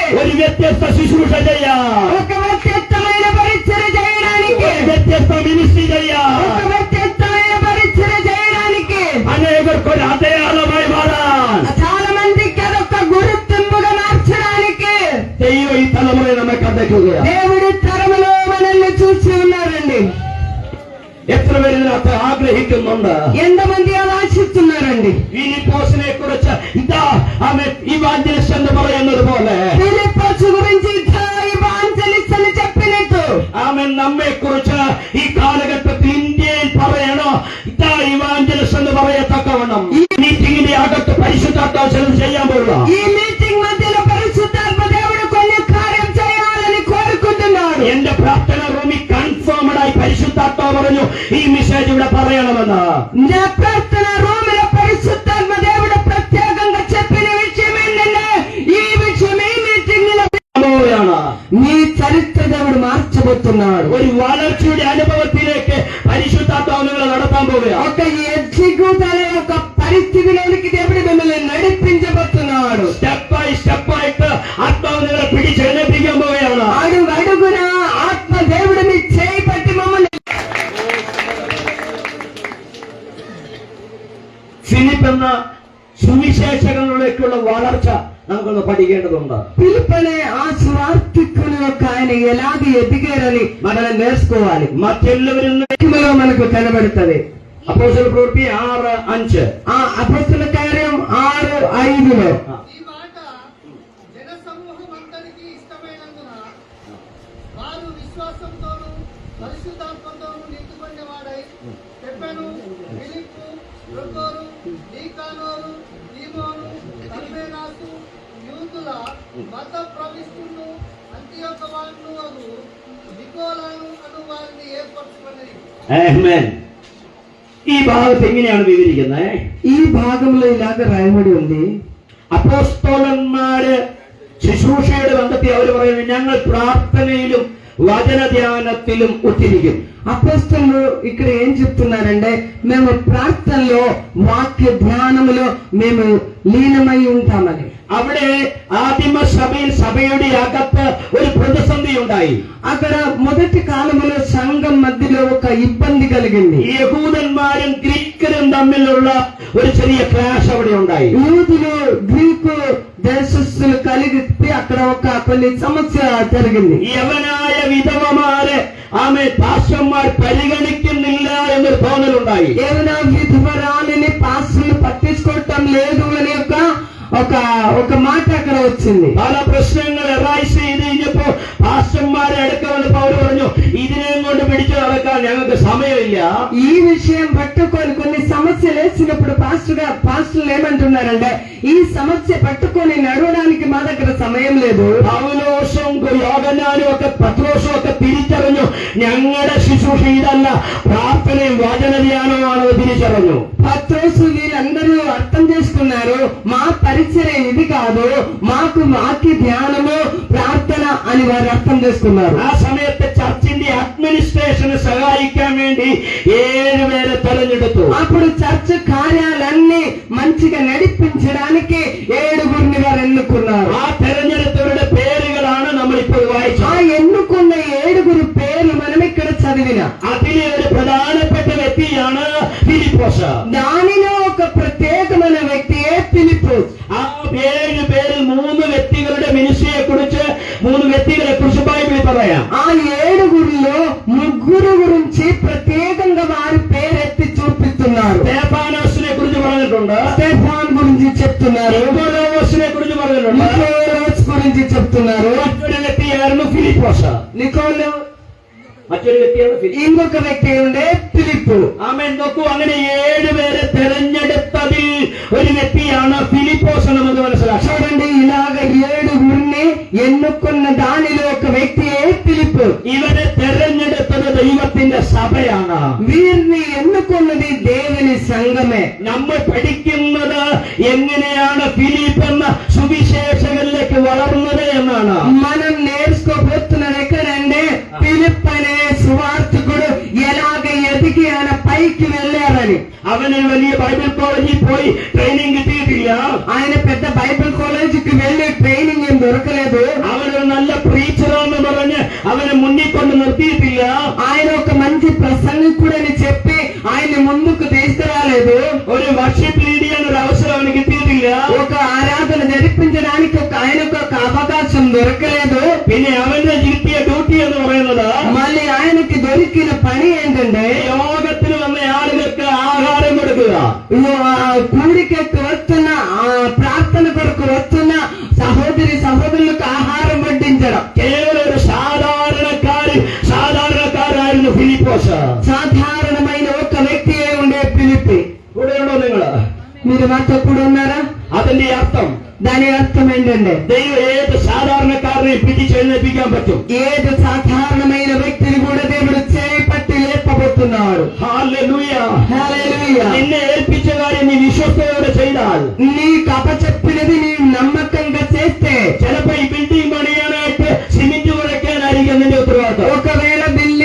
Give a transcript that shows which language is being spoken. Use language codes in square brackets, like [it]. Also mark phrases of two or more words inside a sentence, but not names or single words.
[ml] ഒരു വ്യത്യസ്ത ശുശ്രൂഷ ചെയ്യാം, [te] ఒక వ్యత్యస్తమైన పరిచర్య చేయడానికి, [ml] ഒരു വ്യത്യസ്ത മിനിസ്ട്രി ചെയ്യാം, [te] ఒక వ్యత్యస్తమైన పరిచర్య చేయడానికి, [ml] അനേകർക്കൊരു അടയാളമായി മാറാൻ [te] చాలా మందికి అదొక గుర్తింపుగా మార్చడానికి [ml] ദൈവം ഈ തലമുറയെ നമ്മെ കണ്ടെത്തുകയാണ്. [te] దేవుడి తరములో మనల్ని చూసి ఉన్నారండి. [ml] എത്ര പേര് ഇതിനകത്ത് ആഗ്രഹിക്കുന്നുണ്ട്? [te] ఎంతమంది అలా ఆశిస్తున్నారండి? [ml] ഫിലിപ്പോസിനെ കുറിച്ച് ഇതാ അവൻ ഇവാഞ്ചലിസ്റ്റ് എന്ന് പറയുന്നത് പോലെ [te] ఫిలిప్పోసు గురించి ఇవాంజలిస్ట్ అని చెప్పినట్టు [ml] അവൻ നമ്മെ കുറിച്ച് ഈ കാലഘട്ടത്തിൽ ഇന്ത്യയിൽ പറയണോ ഇതാ ഇവാഞ്ചലിസ്റ്റ് എന്ന് പറയത്തക്കവണ്ണം ഈ മീറ്റിംഗിന്റെ അകത്ത് പരിശുദ്ധാത്മാവ് ചിലത് ചെയ്യാൻ പോകുക. [te] ఈ మీటింగ్ మధ్యలో పరిశుద్ధాత్మ దేవుడు కొన్ని కార్యం చేయాలని కోరుకుంటున్నాడు. [ml] എന്റെ പ്രാർത്ഥന റൂമിൽ കൺഫേംഡ് ആയി പരിശുദ്ധാത്മാവ് പറഞ്ഞു ഈ മെസ്സേജ് ഇവിടെ പറയണമെന്ന്. [te] నా ప్రార్థన రూములో పరిశుద్ధాత్మ దేవుడు ప్రత్యేకంగా చెప్పిన విషయం ఏంటంటే ఈ విషయం ఈ మీటింగ్ లో [ml] ാണ് [te] నీ చరిత్ర దేవుడు మార్చబోతున్నాడు. చేయబోతున్నాడు. [ml] ഒരു വളർച്ചയുടെ അനുഭവത്തിലേക്ക് പരിശുദ്ധാത്മാവ് നിങ്ങളെ നടത്താൻ പോവുകയാണ്. [te] ఒక ఎగ్జిక్యూటల్ ఒక పరిస్థితిలోనికి దేవుడు మిమ్మల్ని నడిపించబోతున్నాడు. [en] step by step-ആയിട്ട് [ml] ആത്മാവ് നിങ്ങളെ പിടിച്ചെഴുന്നേൽപ്പിക്കാൻ പോവുകയാണ്. [te] అడుగడుగున ఆత్మ దేవుడిని చేయి పట్టి మమ్మల్ని [ml] ഫിലിപ്പ് എന്ന സുവിശേഷങ്ങളിലേക്കുള്ള വളർച്ച നമുക്കൊന്ന് പഠിക്കേണ്ടതുണ്ട്. [te] పిలుపనే ఆ స్వార్థికుని యొక్క ఆయన ఎలాగ ఎదిగారని మనం నేర్చుకోవాలి. [ml] മറ്റെല്ലാവരും [te] వాక్యములో మనకు కనబడుతుంది. [ml] അപ്പോസ്തല പ്രവൃത്തി 6:5. [te] ఆ అపొస్తల కార్యం 6:5లో ఈ మాట జన సమూహం అందరికీ ఇష్టమైనందున వారు విశ్వాసంతోనూ పరిశుద్ధాత్మతోనూ నిండుకొనేవాడై స్టెఫెను, ఫిలిప్పు, ప్రొకోరు, నీకానోరు, తీమోను, పర్మెనాసు, యూదుల మత ప్రవిష్టును అంతియొక్క వారును అగు నికోలాను అను వారిని ఏర్పరచుకున్నది. [ml] ആമേൻ. ഈ ഭാഗത്ത് എങ്ങനെയാണ് വിവരിക്കുന്നത്? [te] ఈ భాగంలో ఇలాగ రాయబడి ఉంది. [ml] അപ്പോസ്തലന്മാര് ശുശ്രൂഷയുടെ ബന്ധത്തിൽ അവർ പറയുന്നത് ഞങ്ങൾ പ്രാർത്ഥനയിലും വചനധ്യാനത്തിലും ഒത്തിരിക്കും. [te] అపోస్తలులు ఇక్కడ ఏం చెప్తున్నారంటే మేము ప్రార్థనలో వాక్య ధ్యానములో మేము లీనమై ఉంటామని. [ml] അവിടെ ആദിമ സഭയിൽ സഭയുടെ അകത്ത് ഒരു പ്രതിസന്ധി ഉണ്ടായി. [te] అక్కడ మొదటి కాలంలో సంఘం మధ్యలో ఒక ఇబ్బంది కలిగింది. [ml] ഈ യഹൂദന്മാരും ഗ്രീക്കരും തമ്മിലുള്ള ഒരു ചെറിയ ക്ലാഷ് അവിടെ ഉണ്ടായി. [te] యూదులు గ్రీకు దేశస్థులు కలిగి అక్కడ ఒక కొన్ని సమస్య జరిగింది. [ml] യവനായ വിധവമാരെ ആമേ പാസ്റ്റർമാർ പരിഗണിക്കുന്നില്ല എന്നൊരു തോന്നലുണ്ടായി. [te] ఏమైనా విధవరాలని పాస్టర్లు పట్టించుకోవటం లేదు అని ఒక మాట అక్కడ వచ్చింది. [ml] പല പ്രശ്നങ്ങൾ എറൈസ് ചെയ്ത് കഴിഞ്ഞപ്പോ പാസ്റ്റർമാരെ അടുക്ക വന്നപ്പോ അവര് പറഞ്ഞു ഇതിനെയും കൊണ്ട് പിടിച്ചു നടക്കാൻ ഞങ്ങൾക്ക് സമയമില്ല. [te] ఈ విషయం పట్టుకొని కొన్ని సమస్యలు వేసినప్పుడు పాస్టర్లు ఏమంటున్నారంటే ఈ సమస్య పట్టుకొని నడవడానికి మా దగ్గర సమయం లేదు. [ml] പൗലോസും യോഹന്നാനും ഒക്കെ പത്രോസും ഒക്കെ തിരിച്ചറിഞ്ഞു ഞങ്ങളുടെ ശുശ്രൂഷ ഇതല്ല, പ്രാർത്ഥനയും വചനധ്യാനവുമാണെന്ന് തിരിച്ചറിഞ്ഞു. [te] పత్రోసు వీళ్ళందరూ అర్థం చేసుకున్నారు మా పరిచయం ఇది కాదు, మాకు వాక్య ధ్యానము ప్రార్థన అని వారు అర్థం చేసుకున్నారు. [ml] ആ സമയത്ത് [en] church-ിന്റെ administration-ന് [ml] സഹായിക്കാൻ വേണ്ടി 7 പേരെ തെരഞ്ഞെടുത്തു. [te] అప్పుడు చర్చ్ కార్యాలన్నీ మంచిగా నడిపించడానికి 7గురిని వారు ఎన్నుకున్నారు. [ml] ആ തെരഞ്ഞെടുത്തവരുടെ പേരുകളാണ് നമ്മൾ ഇപ്പോൾ [te] ఆ [ml] വായിച്ചത്. [te] ఎన్నుకున్న 7గురు పేర్లు మనం ఇక్కడ చదివిన [ml] അതിലെ ഒരു പ്രധാനപ്പെട്ട വ്യക്തിയാണ് ഫിലിപ്പോസ്. [te] దానిలో ఒక ప్రత్యేకమైన వ్యక్తియే ఫిలిప్పు. [ml] ആ 7 പേരിൽ 3 വ്യക്തികളുടെ മിനിസ്ട്രിയെ കുറിച്ച് 3 വ്യക്തികളെ കുറിച്ച് ബൈബിളിൽ പറയാം. [te] ఆ 7గురిలో 3 గురించి ప్రత్యేకంగా వారి పేరెత్తి చూపిస్తున్నారు. [ml] സ്തേഫാനോസിനെ കുറിച്ച് പറഞ്ഞിട്ടുണ്ട്, [te] స్టెఫాన్ గురించి చెప్తున్నారు, [ml] നിക്കോളോസിനെ കുറിച്ച് പറഞ്ഞിട്ടുണ്ട്. [te] నికోలాస్ గురించి చెప్తున్నారు. [ml] മറ്റൊരു വ്യക്തിയായിരുന്നു ഫിലിപ്പോസ്. [te] నికోలో [ml] മറ്റൊരു വ്യക്തിയാണ് ഫിലിപ്പ്. [te] ఇంకొక వ్యక్తి ఉండే ఫిలిప్పు. [ml] ആമേൻ. നോക്കൂ, അങ്ങനെ 7 പേരെ തെരഞ്ഞെടുത്തതിൽ ഒരു വ്യക്തിയാണ് ഫിലിപ്പോസ് എന്ന് നമുക്ക് മനസ്സിലാക്കാം. [te] చూడండి, ఇలాగ 7గురిని ఎన్నుకున్న దానిలో ఒక వ్యక్తియే ఫిలిప్పు. [ml] ഇവരെ തെരഞ്ഞെടുത്തത് ദൈവത്തിന്റെ സഭയാണ്. [te] వీరిని ఎన్నుకున్నది దేవుని సంఘమే. [ml] നമ്മൾ പഠിക്കുന്നത് എങ്ങനെയാണ് ഫിലിപ്പ് എന്ന സുവിശേഷകരിലേക്ക് വളർന്നത് എന്നാണ്. [te] మనం నేర్చుకోబోతున్నది ఎక్కడంటే ఫిలిప్ అనే సువార్తికుడు ఎలాగ ఎదిగి ఆయన పైకి వెళ్ళారని. [ml] അവന് വലിയ ബൈബിൾ കോളേജിൽ പോയി ട്രെയിനിങ് കിട്ടിയിട്ടില്ല. [te] ఆయన పెద్ద బైబిల్ కాలేజీకి వెళ్ళి ట్రైనింగ్ ఏం దొరకలేదు. [ml] അവനൊരു നല്ല പ്രീച്ചറാന്ന് പറഞ്ഞ് അവനെ മുന്നിൽ കൊണ്ട് നിർത്തിയിട്ടില്ല. [te] ఆయన ఒక మంచి ప్రసంగికుడని చెప్పి ఆయన ముందుకు తీసుకురాలేదు. [ml] ഒരു [en] worship lead [ml] ചെയ്യാൻ ഒരു അവസരം അവന് കിട്ടിയിട്ടില്ല. [te] ఒక ఆరాధన జరిపించడానికి ఆయనకు ఒక అవకాశం దొరకలేదు. [ml] പിന്നെ അവന് കിട്ടിയ ഡ്യൂട്ടി എന്ന് പറയുന്നത് [te] మళ్ళీ ఆయనకి దొరికిన పని ఏంటంటే [ml] യോഗത്തിൽ വന്ന ആളുകൾക്ക് ആഹാരം കൊടുക്കുക. [te] కూడికెక్కి వస్తున్న ప్రార్థన కొరకు వస్తున్న సహోదరులకు ఆహారం వడ్డించడం. [ml] കേവലം ഒരു സാധാരണക്കാരായിരുന്നു ഫിലിപ്പോസ്. [te] సాధారణమైన ఒక వ్యక్తి ఉండే ఫిలిప్పి. [ml] കൂടെയുണ്ടോ നിങ്ങള്? [te] మీరు మాతో కూడా ఉన్నారా? [ml] അതിന്റെ അർത്ഥം [te] దాని అర్థం ఏంటంటే [ml] ദൈവം ഏത് സാധാരണക്കാരനെയും പിടിച്ചെഴുന്നേൽപ്പിക്കാൻ പറ്റും. [te] ఏది సాధారణమైన వ్యక్తిని కూడా దేవుడు చేపట్టి లేపబోతున్నాడు. [ml] ഹല്ലേലൂയ. [te] హల్లెలూయా. [ml] നിന്നെ ഏൽപ്പിച്ച കാര്യം നീ വിശ്വസ്തയോടെ ചെയ്താൽ, [te] నీకు అప్పచెప్పినది నీవు నమ్మకంగా చేస్తే [ml] ചിലപ്പോ ഈ ബിൽഡിംഗ് പണിയാനായിട്ട് സിമെന്റ് കുഴയ്ക്കാനായിരിക്കും നിന്റെ ഉത്തരവാദിത്വം. [te] ఒకవేళ